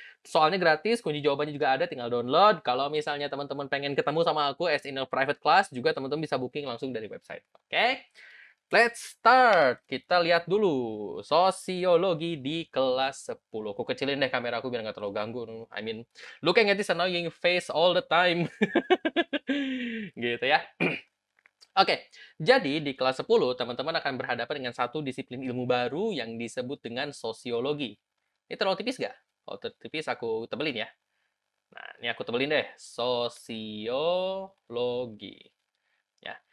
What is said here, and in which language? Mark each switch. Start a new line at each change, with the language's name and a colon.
Indonesian: Soalnya gratis, kunci jawabannya juga ada, tinggal download. Kalau misalnya teman-teman pengen ketemu sama aku
English: as in a private class,
Indonesian: juga teman-teman bisa booking langsung dari website. Oke?
English: Let's start.
Indonesian: Kita lihat dulu sosiologi di kelas 10. Aku kecilin deh kamera aku biar nggak terlalu ganggu.
English: I mean, looking at this annoying face all the time.
Indonesian: Gitu ya. Oke, jadi di kelas 10 teman-teman akan berhadapan dengan satu disiplin ilmu baru yang disebut dengan sosiologi. Ini terlalu tipis nggak? Kalau tipis aku tebelin ya. Nah, ini aku tebelin deh. Sosiologi. Ya.